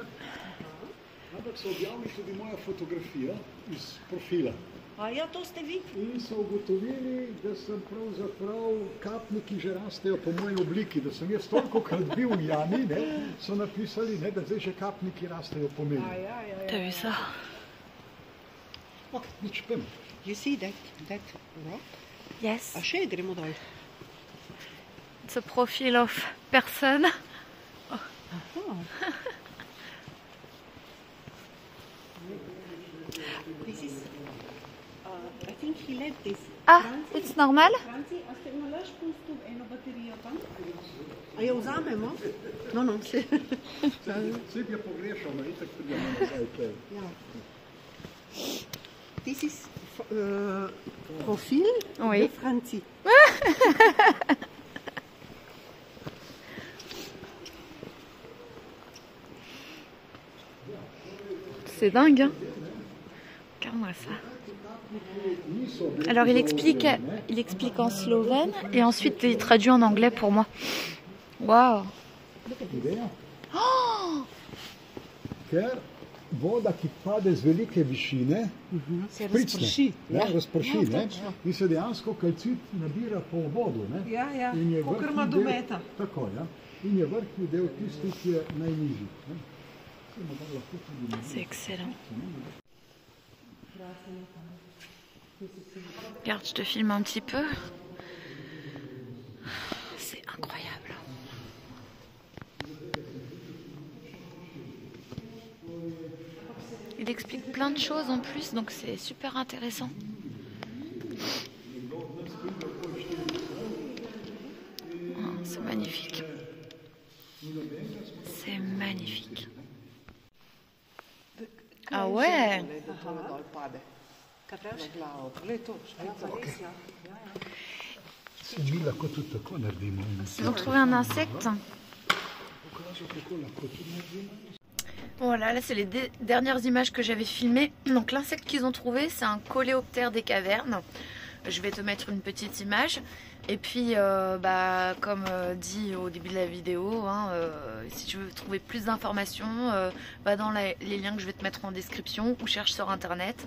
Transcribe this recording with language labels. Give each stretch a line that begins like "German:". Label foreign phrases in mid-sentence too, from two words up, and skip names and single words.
Slovenian: Ampak so objavili tudi moja fotografija iz profila. A ja, to ste vi? In so ugotovili, da sem pravzaprav kapniki že rastejo po moji obliki, da sem jaz tolikokrat bil v jami, ne, so napisali, ne, da zdaj že kapniki rastejo po meni.
French: T'as vu ça?
Slovenian: Ok, nič, pojmo.
English: You see that rock? Yes.
Slovenian: A še gremo dol.
English: It's a profile of person. This is, I think he left this. Ah, it's normal?
Slovenian: Franci, a ste nalaž pustil eno baterijo tam? A jo vzamemo? No, no, se. Saj bi jo pogrešal, no, itak pridemo nazaj tukaj. Ja.
English: This is profil
French: Oui. de Franci. C'est dingue, hein? Regarde-moi ça. Alors il explique en slovène et ensuite il traduit en anglais pour moi. Waouh!
Slovenian: Ideja? Ker voda, ki pade z velike višine, Se špricne, razprši. ja, razprši, ne? točno. In se dejansko kalcit nabira po vodu, ne? Ja, In je kakor vrhnji ima do del- meta. Tako, ja. In je vrhnji del tisti, ki je najnižji. Ne? Se morda lahko tudi naredi.
French: C'est excellent. Regarde, je te filme un petit peu. C'est incroyable. Il explique plein de choses en plus, donc c'est super intéressant. Oh, c'est magnifique. C'est magnifique. Ah ouais?
Slovenian: Dol pade. Kaj praviš? Glavo. Glej to, šprica, res, ja. Se mi lahko tudi tako naredimo.
French: Ils ont trouvé un insecte. Voilà, là c'est les dernières images que j'avais filmées. Donc l'insecte qu'ils ont trouvé, c'est un coléoptère des cavernes. Je vais te mettre une petite image. Et puis, comme dit au début de la vidéo, hein, si tu veux trouver plus d'informations, va dans les liens que je vais te mettre en description ou cherche sur internet.